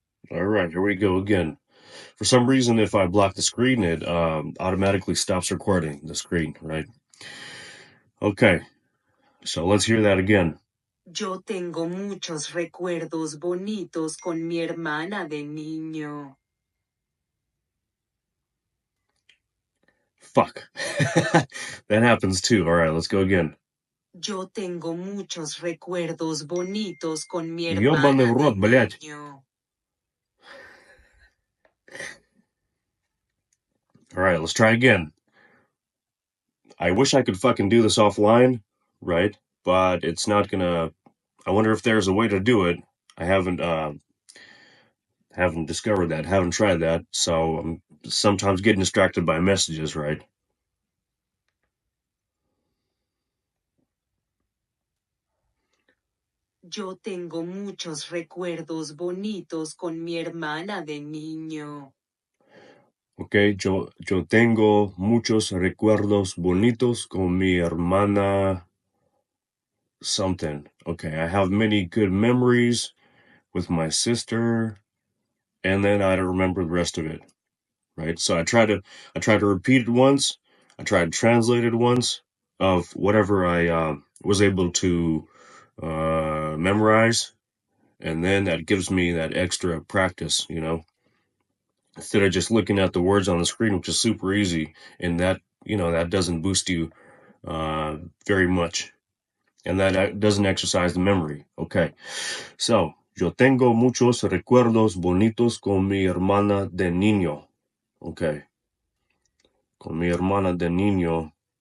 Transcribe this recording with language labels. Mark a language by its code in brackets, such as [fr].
[en] All right, here we go again. For some reason, if I block the screen, it automatically stops recording the screen, right? Okay, so let's hear that again. [es] Yo tengo muchos recuerdos bonitos con mi hermana de niño. [en] Fuck. That happens too. All right, let's go again. [es] Yo tengo muchos recuerdos bonitos con mi [ru] Ёбаный в [es] hermana de [ru] рот, блядь. [es] niño. [en] All right, let's try again. I wish I could fucking do this offline, right? But it's not gonna. I wonder if there's a way to do it. I haven't discovered that, haven't tried that, so I'm sometimes getting distracted by messages, right? [es] Yo tengo muchos recuerdos bonitos con mi hermana de niño. Okay, yo tengo muchos recuerdos bonitos con mi hermana [en] something. Okay, I have many good memories with my sister, and then I don't remember the rest of it, right? So I try to repeat it once. I try to translate it once of whatever I was able to memorize, and then that gives me that extra practice, instead of just looking at the words on the screen, which is super easy, and that that doesn't boost you very much. and that doesn't exercise the memory. Okay, so [es] yo tengo muchos recuerdos bonitos con mi hermana de niño. Okay, con mi hermana de niño.